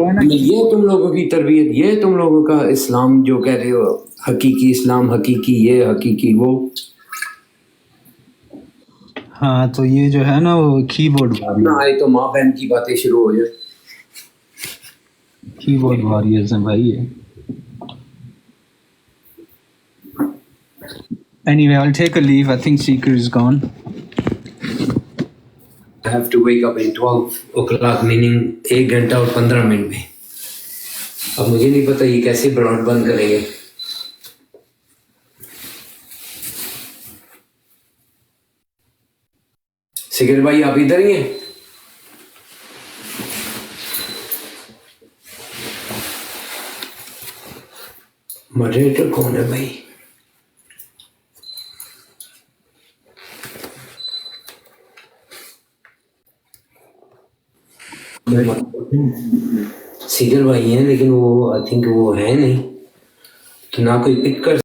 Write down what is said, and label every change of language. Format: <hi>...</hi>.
<ur>یہ تم لوگوں کی تربیت, یہ تم لوگوں کا اسلام جو کہہ رہے ہو, حقیقی اسلام, حقیقی یہ, حقیقی وہ. ہاں تو یہ جو ہے نا وہ کی بورڈ نہ آئے تو ماں بہن کی باتیں شروع ہو جائے. کی بورڈ واریئرز ہیں بھائی یہ.</ur> <en>Anyway, I'll take a leave. I think Seeker is gone. I have to wake up in 12 o'clock, meaning</en> <ur>1 گھنٹہ اور 15 منٹ میں. اب مجھے نہیں پتا یہ کیسے براڈ بند کریں گے. سکر بھائی آپ ادھر ہی ہیں؟ ماڈریٹر کون ہے بھائی؟ سیگر بھائی ہیں لیکن وہ آئی تھنک وہ ہے نہیں, تو نہ کوئی پک کر</ur>